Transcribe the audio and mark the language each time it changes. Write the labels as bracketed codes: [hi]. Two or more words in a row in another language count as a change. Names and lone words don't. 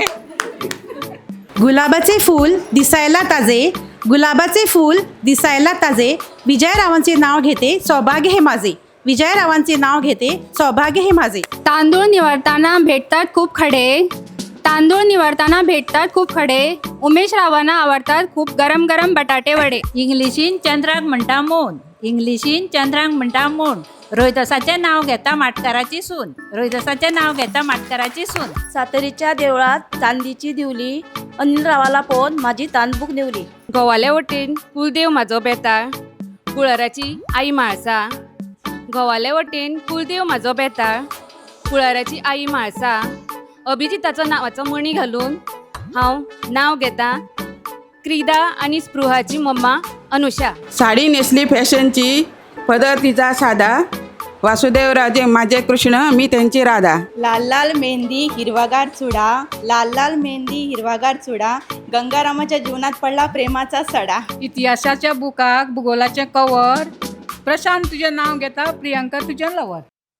[mr] गुलाबाचे फूल दिसायला ताजे, गुलाबाचे फूल दिसायला ताजे, विजयरावांचे नाव घेते सौभाग्य हे माझे, विजयरावांचे नाव घेते सौभाग्य हे माझे. तांदूळ निवडताना भेटतात खूप खडे, तांदूळ निवडताना भेटतात खूप खडे, उमेश रावांना आवडतात खूप गरम गरम बटाटे वडे. [kok] इंग्लिशीन चंद्राक म्हणटा मून, इंग्लिशीन चंद्राक म्हणटा मून, रोहिदासाचें नाव घेता माटकाराची सून, रोहिदासाचें नाव घेता माटकाराची सून. सातेरीच्या देवळात चांदीची दिवली, अनिल रावाला पळोवन माझी तानबूक नेवली. गोवाले वटेन कुलदेव म्हाजो बेताळ, कुळाराची आई म्हाळसा. गोवाले वटेन कुलदेव म्हाजो बेताळ, कुळाराची आई म्हाळसा. अभिजिताचो नांवाचो मणी घालून हांव नाव घेता क्रीदा आनी स्पृहाची मम्मा अनुषा. [mr] साडी नेसली फॅशनची, पदर तिचा साधा, वासुदेवराजे माझे कृष्ण, मी त्यांची राधा. लाल लाल मेहंदी हिरवागार चुडा, लाल लाल मेहंदी हिरवागार चुडा, गंगारामाच्या जीवनात पडला प्रेमाचा सडा. [kok] इतिहासाच्या बुकाक भूगोलाचें कवर, प्रशांत तुजें नाव घेता, प्रियंका तुजें लवर.